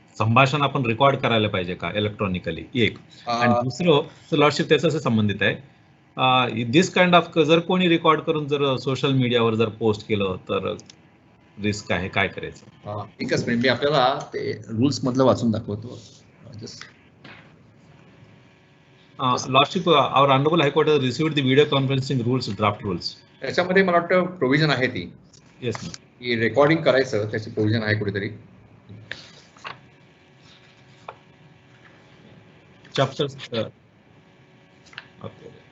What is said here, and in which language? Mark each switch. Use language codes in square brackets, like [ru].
[mr] संभाषण आपण रेकॉर्ड करायला पाहिजे का इलेक्ट्रॉनिकली, एक. आणि दुसरं लॉर्डशिप त्याच्याशी संबंधित आहे, [en] this kind of [mr] जर कोणी रेकॉर्ड करून जर सोशल मीडियावर जर पोस्ट केलं तर रिस्क आहे, काय करायचं? एकच मिनिट, मी आपल्याला ते रूल्स मधलं वाचून दाखवतो. [en] Lordship, our Honorable High Court has received the video conferencing rules, draft rules. [mr] त्याच्यामध्ये मला वाटतं प्रोव्हिजन आहे ती. [en] Yes, ma'am. [mr] की रेकॉर्डिंग करायचं त्याची प्रोव्हिजन आहे कुठेतरी. [en] Chapters. Okay.